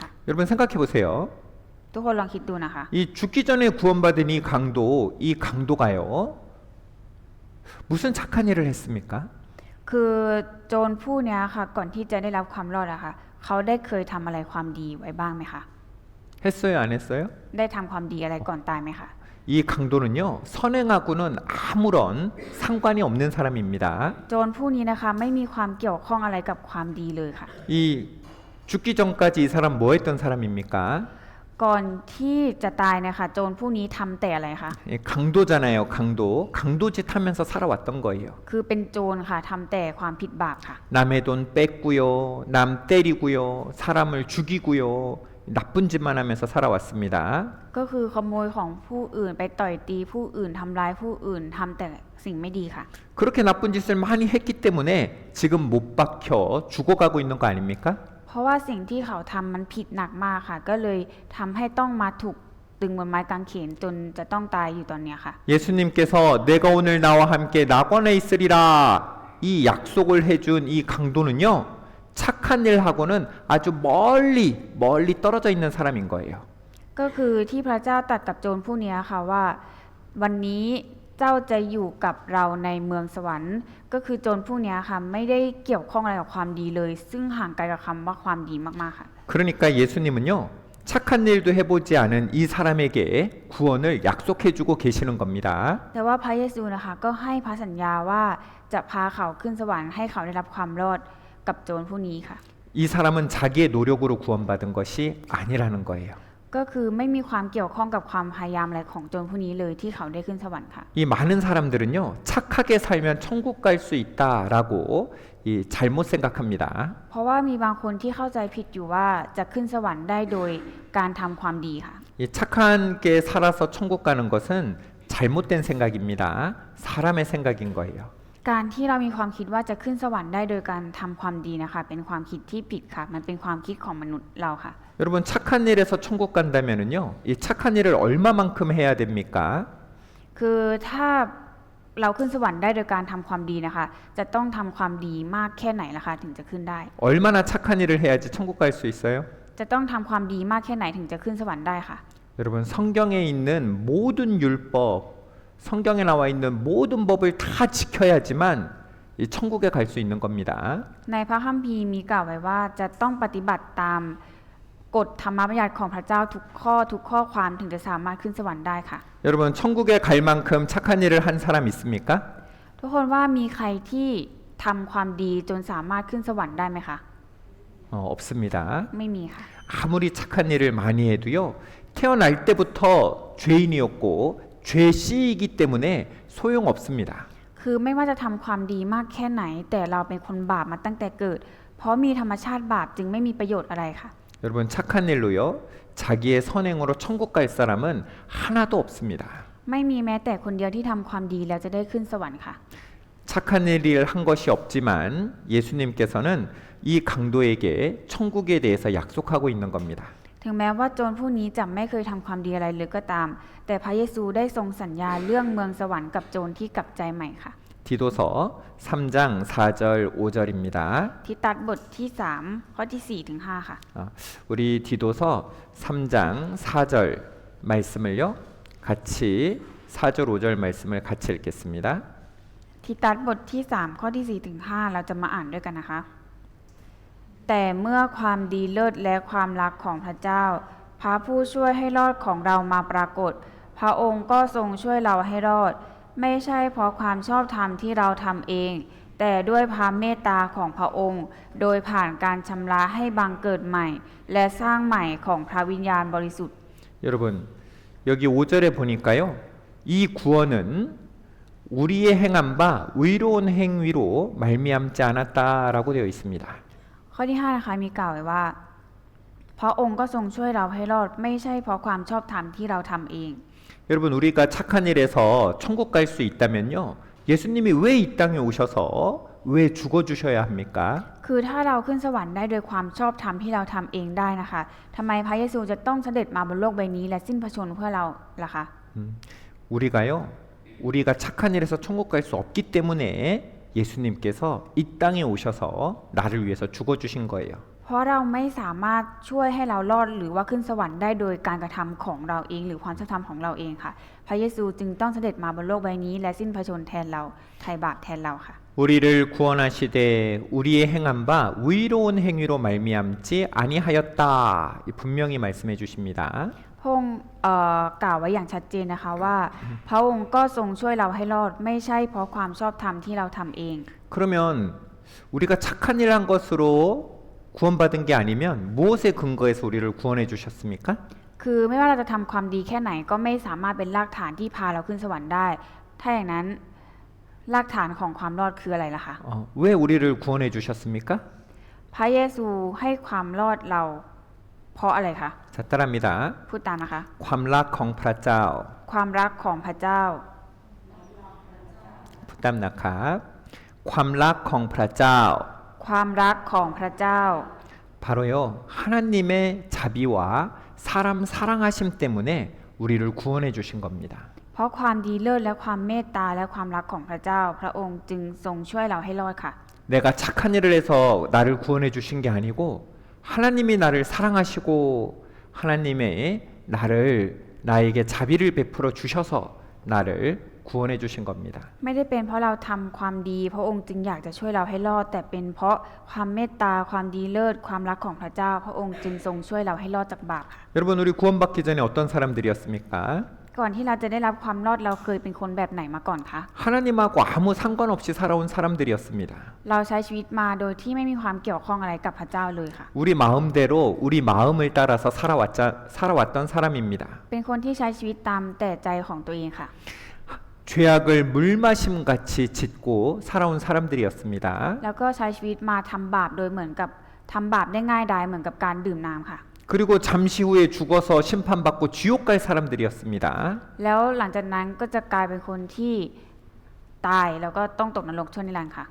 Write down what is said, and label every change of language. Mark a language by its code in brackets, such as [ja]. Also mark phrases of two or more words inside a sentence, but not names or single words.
[ko] 여러분 생각해 보세요. [th] ทุกคนลองคิดดูนะคะ [ko] 이 죽기 전에 구원받은 이 강도가요. 무슨 착한 일을 했습니까? [th] คือโจรผู้เนี้ยค่ะก่อนที่จะได้รับความรอดอะค่ะเขาได้เคยทำอะไรความดีไว้บ้างไหมคะ [ko] 했어요, 안 했어요? [th] ได้ทำความดีอะไรก่อนตายไหมคะ [ko] 이 강도는요 선행하고는 아무런 상관이 없는 사람입니다. [th] โจรผู้นี้นะคะไม่มีความเกี่ยวข้องอะไรกับความดีเลยค่ะ [ko] 이 죽기 전까지 이 사람 뭐 했던 사람입니까? [th] ก่อนที่จะตายนะคะโจรผู้นี้ทำแต่อะไรคะ [ko] 강도잖아요, 강도. 강도짓 하면서 살아왔던 거예요. [th] คือเป็นโจรค่ะทำแต่ความผิดบาปค่ะ [ko] 남의 돈 뺏고요, 남 때리고요, 사람을 죽이고요, 나쁜 짓만 하면서 살아왔습니다. [th] ก็คือขโมยของผู้อื่นไปต่อยตีผู้อื่นทำร้ายผู้อื่นทำแต่สิ่งไม่ดีค่ะ [ko] 그렇게 나쁜 짓을 많이 했기 때문에 지금 못 박혀 죽어가고 있는 거 아닙니까? [th] เพราะว่าสิ่งที่เขาทำมันผิดหนักมากค่ะ ก็เลยทำให้ต้องมาถูกตึงบนไม้กางเขนจนจะต้องตายอยู่ตอนเนี้ยค่ะ [ko] 예수님께서 내가 오늘 나와 함께 낙원에 있으리라 이 약속을 해준 이 강도는요 착한 일 하고는 아주 멀리 떨어져 있는 사람인 거예요. [th] ก็คือที่พระเจ้าตรัสกับโจรผู้เนี้ยค่ะว่า วันนี้เจ้าจะอยู่กับเราในเมืองสวรรค์ ก็คือโจรผู้เนี้ยค่ะไม่ได้เกี่ยวข้องอะไรกับความดีเลย ซึ่งห่างไกลกับคำว่าความดีมากๆค่ะ [ko] 그러니까 예수님은요 착한 일도 해보지 않은 이 사람에게 구원을 약속해주고 계시는 겁니다. [th] แต่ว่าพระเยซูนะคะก็ให้พระสัญญาว่าจะพาเขาขึ้นสวรรค์ให้เขาได้รับความรอดกับโจรผู้นี้ค่ะ [ko] 이 사람은 자기의 노력으로 구원받은 것이 아니라는 거예요. [th] ก็คือไม่มีความเกี่ยวข้องกับความพยายามอะไรของโจรผู้นี้เลยที่เขาได้ขึ้นสวรรค์ค่ะ [ko] 이 많은 사람들은요 착하게 살면 천국 갈 수 있다라고 이 잘못 생각합니다. [th] เพราะว่ามีบางคนที่เข้าใจผิดอยู่ว่าจะขึ้นสวรรค์ได้โดยการทำความดีค่ะ [ko] 이 착하게 살아서 천국 가는 것은 잘못된 생각입니다. 사람의 생각인 거예요. [th] การที่เรามีความคิดว่าจะขึ้นสวรรค์ได้โดยการทำความดีนะคะเป็นความคิดที่ผิดค่ะ มันเป็นความคิดของมนุษย์เราค่ะ [ko] 여러분 착한 일에서 천국 간다면은요 이 착한 일을 얼마만큼 해야 됩니까? [th] คือถ้าเราขึ้นสวรรค์ได้โดยการทำความดีนะคะ จะต้องทำความดีมากแค่ไหนล่ะคะถึงจะขึ้นได้ [ko] 얼마나 착한 일을 해야지 천국 갈 수 있어요? [th] จะต้องทำความดีมากแค่ไหนถึงจะขึ้นสวรรค์ได้ค่ะ [ko] 여러분 성경에 있는 모든 율법, 성경에 나와 있는 모든 법을 다 지켜야지만 이 천국에 갈 수 있는 겁니다. [th] ในพระคัมภีร์มีกล่าวไว้ว่าจะต้องปฏิบัติตามกฎธรรมบัญญัติของพระเจ้าทุกข้อความถึงจะสามารถขึ้นสวรรค์ได้ค่ะ [ko] 여러분 천국에 갈 만큼 착한 일을 한 사람 있습니까? [th] ทุกคนว่ามีใครที่ทำความดีจนสามารถขึ้นสวรรค์ได้ไหมคะ [ko] 없습니다. [th] ไม่มีค่ะ [ko] 아무리 착한 일을 많이 해도요 태어날 때부터 죄인이었고 죄씨이기 때문에 소용없습니다. [th] คือไม่ว่าจะทำความดีมากแค่ไหน แต่เราเป็นคนบาปมาตั้งแต่เกิด เพราะมีธรรมชาติบาปจึงไม่มีประโยชน์อะไรค่ะ [ko] 여러분 착한 일로요 자기의 선행으로 천국 갈 사람은 하나도 없습니다. [th] ไม่มีแม้แต่คนเดียวที่ทำความดีแล้วจะได้ขึ้นสวรรค์ค่ะ [ko] 착한 일을 한 것이 없지만 예수님께서는 이 강도에게 천국에 대해서 약속하고 있는 겁니다. [th] ถึงแม้ว่าโจรผู้นี้จะไม่เคยทำความดีอะไรเลยก็ตาม แต่พระเยซูได้ทรงสัญญาเรื่องเมืองสวรรค์กับโจรที่กลับใจใหม่ค่ะ [ko] 디도서 3장 4절 5절입니다. [th] ทิตัสบทที่3ข้อที่4ถึง5ค่ะ [ko] 우리 디도서 3장 4절 말씀을요 같이 4절 5절 말씀을 같이 읽겠습니다. [th] ทิตัสบทที่3ข้อที่4ถึง5เราจะมาอ่านด้วยกันนะคะ แต่เมื่อความดีเลิศและความรักของพระเจ้า พระผู้ช่วยให้รอดของเรามาปรากฏ พพระองค์ก็ทรงช่วยเราให้รอด ไม่ใช่เพราะความชอบธรรมที่เราทำเอง แต่ด้วยพระเมตตาของพระองค์ โดยผ่านการชำระให้บังเกิดใหม่ และสร้างใหม่ของพระวิญญาณบริสุทธิ์ [ko] 여러분 여기 5절에 보니까요. 이 구원은 우리의 행한 바 의로운 행위로 말미암지 않았다라고 되어 있습니다. [th] ข้อที่ 5 นะคะมีกล่าวไว้ว่า พระองค์ก็ทรงช่วยเราให้รอด ไม่ใช่เพราะความชอบธรรมที่เราทำเอง [ko] 여러분 우리가 착한 일에서 천국 갈 수 있다면요. 예수님이 왜 이 땅에 오셔서 왜 죽어 주셔야 합니까? [th] คือถ้าเราขึ้นสวรรค์ได้โดยความชอบธรรมที่เราทำเองได้นะคะทำไมพระเยซูจะต้องเสด็จมาบนโลกใบนี้และสิ้นพระชนม์เพื่อเราล่ะคะ [ko] 우리가요. 우리가 착한 일에서 천국 갈 수 없기 때문에 예수님께서 이 땅에 오셔서 나를 위해서 죽어 주신 거예요. [th] เพราะเราไม่สามารถช่วยให้เรารอดหรือว่าขึ้นสวรรค์ได้โดยการกระทำของเราเองหรือความชอบธรรมของเราเองค่ะ พระเยซูจึงต้องเสด็จมาบนโลกใบนี้และสิ้นพระชนม์แทนเราไถ่บาปแทนเราค่ะ [ko] 우리를 구원하시되 우리의 행한 바 의로운 행위로 말미암지 아니하였다. 분명히 말씀해 주십니다. [th] พระองค์กล่าวไว้อย่างชัดเจนนะคะว่า พระองค์ก็ทรงช่วยเราให้รอดไม่ใช่เพราะความชอบธรรมที่เราทำเอง [ko] 그러면 우리가 착한 일 한 것으로 구원받은 게 아니면 무엇에 근거해서 우리를 구원해 주셨습니까? [th] คือไม่ว่าเราจะทำความดีแค่ไหนก็ไม่สามารถเป็นรากฐานที่พาเราขึ้นสวรรค์ได้ ถ้าอย่างนั้นรากฐานของความรอดคืออะไรล่ะคะ [ko] 왜 우리를 구원해 주셨습니까? [th] พระเยซูให้ความรอดเราเพราะอะไรคะ [ko] 자, 따라합니다. [th] พูดตามนะคะ ความรักของพระเจ้า ความรักของพระเจ้า 부담 낙합. ความรักของพระเจ้า ความรักของพระเจ้า [ko] 바로요. 하나님의 자비와 사람 사랑하심 때문에 우리를 구원해 주신 겁니다. [th] เพราะความดีเลิศและความเมตตาและความรักของพระเจ้า พระองค์จึงทรงช่วยเราให้รอดค่ะ [ko] 내가 착한 일을 해서 나를 구원해 주신 게 아니고 하나님이 나를 사랑하시고 하나님의 나에게 자비를 베풀어 주셔서 나를 구원해 주신 겁니다. [th] ไม่ได้เป็นเพราะเราทำความดี พระองค์จึงอยากจะช่วยเราให้รอด แต่เป็นเพราะความเมตตาความดีเลิศความรักของพระเจ้า พระองค์จึงทรงช่วยเราให้รอดจากบาปค่ะ [ko] 여러분 우리 구원받기 전에 어떤 사람들이었습니까? [th] ก่อนที่เราจะได้รับความรอดเราเคยเป็นคนแบบไหนมาก่อนคะ [ko] 하나님하고 아무 상관없이 살아온 사람들이었습니다. [th] เราใช้ชีวิตมาโดยที่ไม่มีความเกี่ยวข้องอะไรกับพระเจ้าเลยค่ะ [ko] 우리 마음대로 우리 마음을 따라서 살아왔던 사람입니다. [th] เป็นคนที่ใช้ชีวิตตามแต่ใจของตัวเองค่ะ [ko] 죄악을 물마심 같이 짓고 살아온 사람들이었습니다. [th] แล้วก็ใช้ชีวิตมาทำบาปโดยเหมือนกับทำบาปได้ง่ายดายเหมือนกับการดื่มน้ำค่ะ [ko] 그리고 잠시 후에 죽어서 심판받고 지옥 갈 사람들이었습니다. [th] แล้วหลังจากนั้นก็จะกลายเป็นคนที่ตายแล้วก็ต้องตกนรกชั่วนิรันดร์ค่ะ